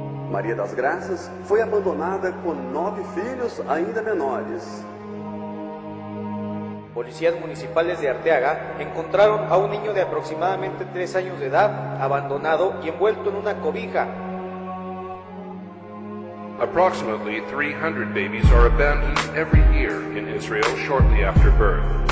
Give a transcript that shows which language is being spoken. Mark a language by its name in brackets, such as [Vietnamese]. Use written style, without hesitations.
[Portuguese] Maria das Graças foi abandonada com 9 filhos ainda menores. [Spanish] Policías municipales de Arteaga encontraron a un niño de aproximadamente 3 años de edad abandonado y envuelto en una cobija. [English] Approximately 300 babies are abandoned every year in Israel shortly after birth.